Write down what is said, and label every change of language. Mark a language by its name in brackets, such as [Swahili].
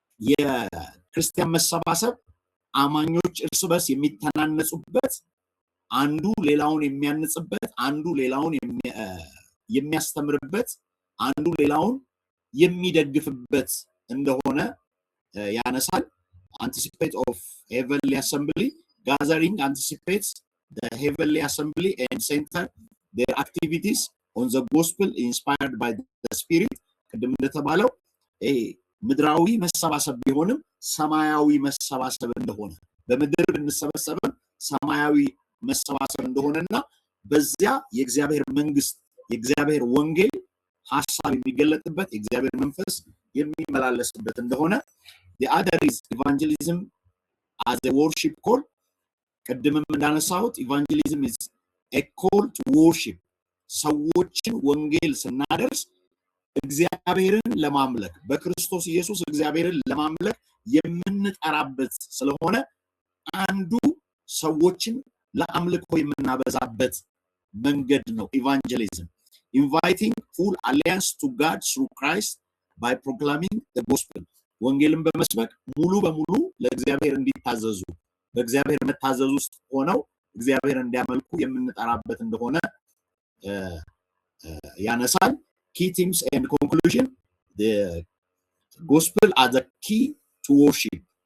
[Amharic] የክርስቲያን መሰባሰብ አማኞች እርስ በርስ የሚተናነጹበት አንዱ ሌላውን የሚያንጽበት አንዱ ሌላውን የሚያስተምርበት አንዱ ሌላውን የሚደግፍበት እንደሆነ ያነሳል። [English] Anticipate of heavenly assembly gathering anticipates the heavenly assembly and center their activities on the gospel inspired by the spirit. [Amharic] ቅድም እንደተባለው ምድራዊ መሰባሰብ ቢሆንም ሰማያዊ መሰባሰብ እንደሆነ በምድር ብንሰበሰብም ሰማያዊ መሰባሰብ እንደሆነና በዚያ የእግዚአብሔር መንግስት የእግዚአብሔር ወንጌል ሐሳብ የሚገለጥበት የእግዚአብሔር መንፈስ የሚመላለስበት እንደሆነ። [English] The other is evangelism as a worship call. [Amharic] ቅድምም እንዳነሳሁት [English] evangelism is a call to worship. [Amharic] ሰዎችን ወንጌል ስናደርስ እግዚአብሔርን ለማምለክ በክርስቶስ ኢየሱስ እግዚአብሔርን ለማምለክ የምንጠራበት ስለሆነ አንዱ ሰዎችን ለአምልኮ የምናበዛበት መንገድ ነው evangelism. [English] Inviting full alliance to God through Christ by proclaiming the gospel. [Amharic] ወንጌልን በመስበክ ሙሉ በሙሉ ለእግዚአብሔር እንዲታዘዙ በእግዚአብሔር መታዘዝ ውስጥ ሆነው እግዚአብሔር እንዲያመልኩ የምንጠራበት እንደሆነ ያነሳል። [English] Key themes and conclusion. The gospel as a key to worship.